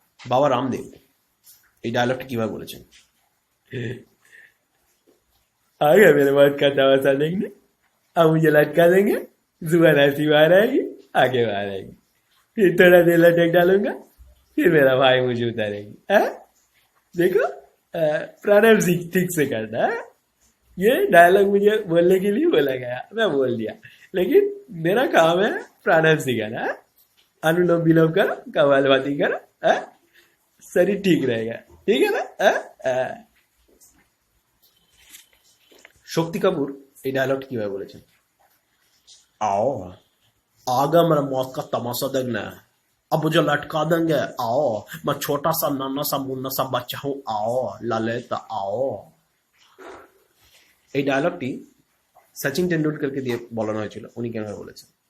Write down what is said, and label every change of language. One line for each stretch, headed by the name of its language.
Bangla: বাবা রামদেব এই ডায়লগটা কিভাবে বলেছেন?
Hindi: आ गया मेरे मौत का तमाशा देखने, अब मुझे लटका देंगे, जुबान ऐसी बाहर आएगी, आगे बाहर आएगी, फिर थोड़ा देर लटक डालूंगा, फिर मेरा भाई मुझे उतारेगी। देखो, प्राणायाम ठीक से करना है। ये डायलॉग मुझे बोलने के लिए बोला गया, मैं बोल दिया, लेकिन मेरा काम है प्राणायाम सिखाना। अनुलोम विलोम करो, कपालभाति करो, शरीर ठीक रहेगा, ठीक है ना?
Bangla: শক্তি কাপুর এই ডায়লগটা কিভাবে বলেছেন?
Hindi: आओ, आ गया मेरा मौत का तमाशा देखना, अब मुझे लटका देंगे, आओ, मैं छोटा सा नन्हा सा मुन्ना सा बच्चा हूँ, आओ ललित आओ।
Bangla: এই ডায়লগটি সচিন টেন্ডুলকরকে দিয়ে বলানো হয়েছিল, উনি কিভাবে বলেছেন?